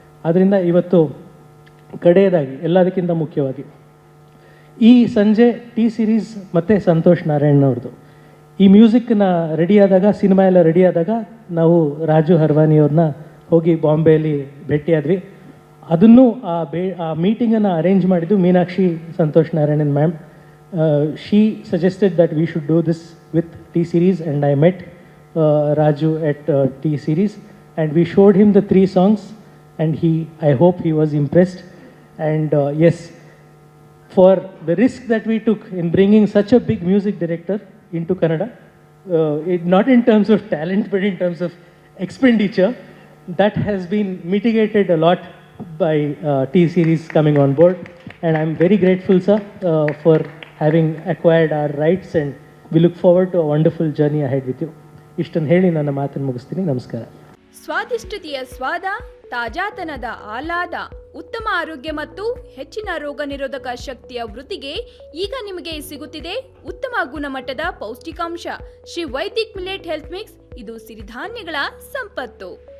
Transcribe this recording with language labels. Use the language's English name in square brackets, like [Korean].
[Kannada] ಆದ್ದರಿಂದ ಇವತ್ತು ಕಡೆಯದಾಗಿ ಎಲ್ಲದಕ್ಕಿಂತ ಮುಖ್ಯವಾಗಿ ಈ ಸಂಜೆ ಟಿ ಸಿರೀಸ್ ಮತ್ತು ಸಂತೋಷ್ ನಾರಾಯಣ್ ಅವ್ರದ್ದು ಈ ಮ್ಯೂಸಿಕ್ನ ರೆಡಿಯಾದಾಗ, ಸಿನಿಮಾ ಎಲ್ಲ ರೆಡಿಯಾದಾಗ ನಾವು ರಾಜು ಹರ್ವಾನಿಯವ್ರನ್ನ ಹೋಗಿ ಬಾಂಬೆಯಲ್ಲಿ ಭೇಟಿಯಾದ್ವಿ. ಅದನ್ನು ಆ ಮೀಟಿಂಗನ್ನು ಅರೇಂಜ್ ಮಾಡಿದ್ದು Meenakshi Santosh Narayanan ma'am. [English] She suggested that we should do this with T series and I met Raju at T series and we showed him the 3 songs and I hope he was impressed. And yes, for the risk that we took in bringing such a big music director into Kannada, not in terms of talent but in terms of expenditure, that has been mitigated a lot by T series coming on board. And I'm very grateful, sir, for having acquired our rights, and we look forward to a wonderful journey ahead with you. [Kannada] ಇಷ್ಟನ್ನು ಹೇಳಿ ನನ್ನ ಮಾತನ್ನು ಮುಗಿಸ್ತೀನಿ. ನಮಸ್ಕಾರ. ಸ್ವಾದಿಷ್ಟತೆಯ ಸ್ವಾದ, ತಾಜಾತನದ ಆಹ್ಲಾದ, ಉತ್ತಮ ಆರೋಗ್ಯ ಮತ್ತು ಹೆಚ್ಚಿನ ರೋಗ ನಿರೋಧಕ ಶಕ್ತಿಯ ವೃದ್ಧಿಗೆ ಈಗ ನಿಮಗೆ ಸಿಗುತ್ತಿದೆ ಉತ್ತಮ ಗುಣಮಟ್ಟದ ಪೌಷ್ಟಿಕಾಂಶ Shri Vaidik millet health mix. ಇದು ಸಿರಿಧಾನ್ಯಗಳ ಸಂಪತ್ತು.